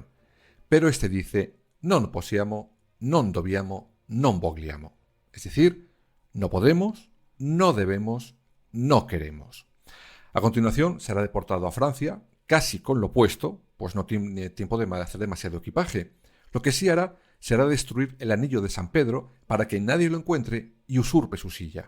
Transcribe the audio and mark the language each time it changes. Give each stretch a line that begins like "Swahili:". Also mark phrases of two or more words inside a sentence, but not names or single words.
Spanish: Pero este dice
Italian: non possiamo, non dobbiamo, non vogliamo.
Spanish: Es decir, no podemos, no debemos, no queremos. A continuación será deportado a Francia, casi con lo puesto, pues no tiene tiempo de hacer demasiado equipaje. Lo que sí hará será destruir el anillo de San Pedro para que nadie lo encuentre y usurpe su silla.